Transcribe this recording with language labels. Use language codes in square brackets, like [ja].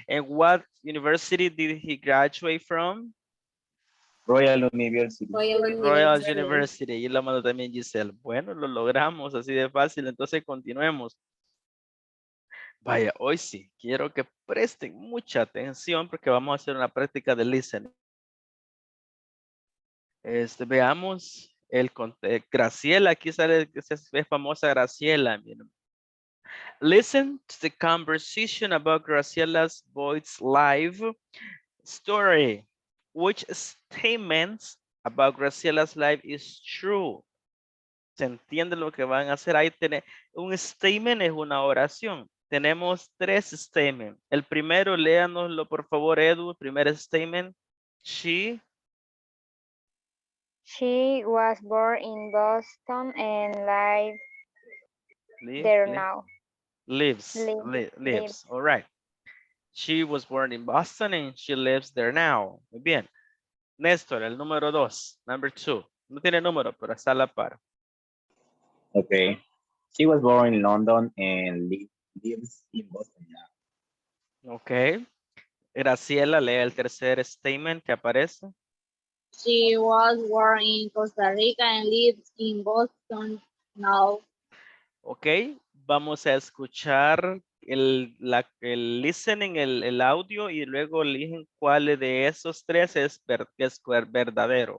[en] And what university did he graduate from? Royal University. Royal University. [es] Y la mandó también Giselle. Bueno, lo logramos así de fácil. Entonces continuemos. Vaya, hoy sí, quiero que presten mucha atención porque vamos a hacer una práctica de listening. Veamos Graciela, aquí sale, es famosa Graciela. Miren. [en] Listen to the conversation about Graciela's boy's life story. Which statements about Graciela's life is true? [es] ¿Se entiende lo que van a hacer? Ahí un statement es una oración. Tenemos 3 statements. El primero, léanoslo por favor, Edu. El primer statement. [en] She was born in Boston and there now. lives. All right. She was born in Boston and she lives there now. [es] Muy bien. Néstor, el número 2. [en] Number 2. [es] No tiene número, pero está a la par. [en] Okay. She was born in London and lives in Boston now. [es] Ok. Graciela, lee el tercer statement que aparece. [en] She was born in Costa Rica and lives in Boston now. [es] Ok, vamos a escuchar el listening, el audio y luego eligen cuál de esos 3 es verdadero.